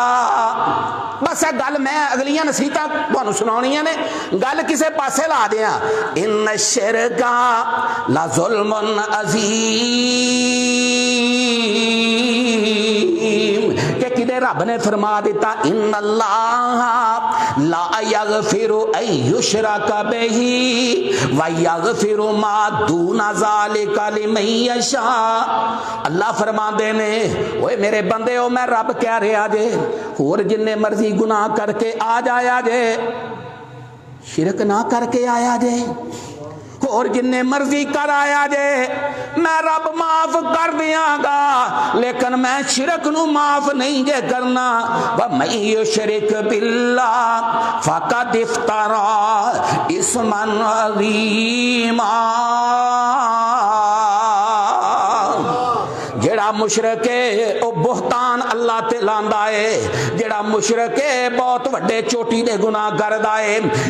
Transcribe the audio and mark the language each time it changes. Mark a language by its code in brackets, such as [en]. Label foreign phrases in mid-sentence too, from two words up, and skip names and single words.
[pa] بس گل میں اگلیاں نصیحتاں تہانوں سناونیاں نے، گل کسے پاسے لا دیاں. [ar] إن الشرك لظلم عظيم, [pa] کے کیدے رب نے فرما دتا [ar] إن الله لا يغفر أن يشرك به ويغفر ما دون ذلك لمن يشاء. [pa] اللہ فرماندے نے اوئے میرے بندے ہو میں رب کہہ رہا جے، ہور جنے مرضی گناہ کر کے آ جایا جے، شرک نہ کر کے آیا جے، اور جنے مرضی کر آیا جے میں رب معاف کر دیاں گا، لیکن میں شرک نوں معاف نہیں جے کرنا. [ar] ومن يشرك بالله فقد افترى إثما عظيما. [pa] جیڑا مشرک ہے وہ بہتان اللہ تے لاندا ہے، جیڑا مشرک ہے بہت وڈے چوٹی دے گناہ کردا ہے.